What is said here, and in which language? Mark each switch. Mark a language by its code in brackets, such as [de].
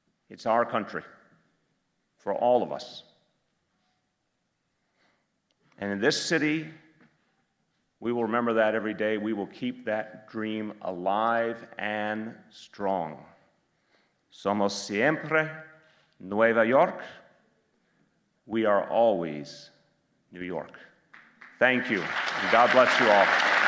[en] It's our country, for all of us. And in this city, we will remember that every day. We will keep that dream alive and strong. [es] Somos siempre Nueva York. [en] We are always New York. Thank you, and God bless you all.